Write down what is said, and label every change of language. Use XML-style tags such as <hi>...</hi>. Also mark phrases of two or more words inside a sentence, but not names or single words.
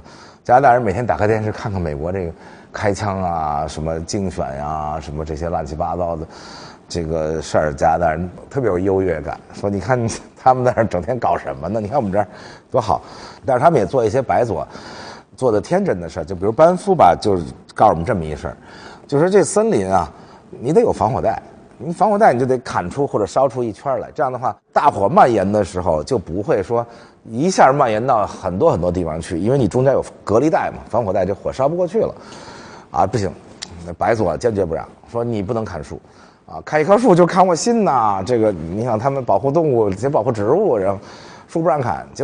<zh>加拿大人每天打開電視看看美國這個開槍什麼競選什麼這些亂七八糟的這個事兒，加拿大人特別有優越感，說你看他們在那兒整天搞什麼呢？你看我們這兒多好。但是他們也做一些白左做的天真的事，就比如班夫吧，就是告訴我們這麼一事，就是這森林你得有防火帶，你防火带你就得砍出或者燒出一圈來，這樣的話大火蔓延的時候就不會說一下蔓延到很多很多地方去，因為你中間有隔離帶嘛，防火带就火燒不過去了不行，白左堅決不讓，說你不能砍樹砍一棵樹就砍我心吶，這個你想他們保護動物也保護植物，然後樹不讓砍，結</zh>